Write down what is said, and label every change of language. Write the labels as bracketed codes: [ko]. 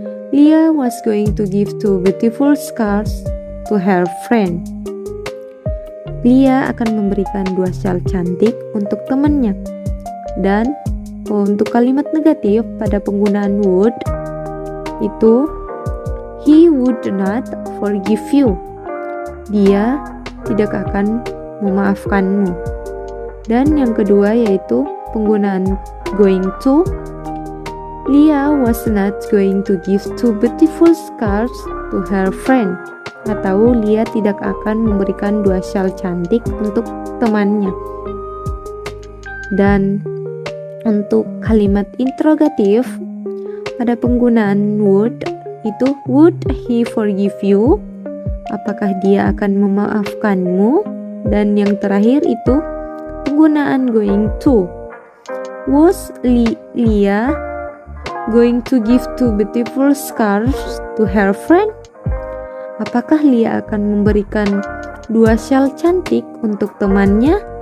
[en] Leah was going to give two beautiful scarves to her friend. [id] Leah akan memberikan 2 shawl cantik untuk temannya. Dan untuk kalimat negatif pada penggunaan would itu, [en] he would not forgive you. [id] Dia tidak akan memaafkanmu. Dan yang kedua yaitu penggunaan going to. [en] Leah was not going to give two beautiful scarves to her friend. [id] Atau Leah tidak akan memberikan 2 shawl cantik untuk temannya. Dan untuk kalimat interrogatif pada penggunaan would itu, [en] would he forgive you? [id] Apakah dia akan memaafkanmu? Dan yang terakhir itu penggunaan going to. [en] Was Leah going to give two beautiful scarves to her friend? [id] Apakah Leah akan memberikan 2 shawl cantik untuk temannya?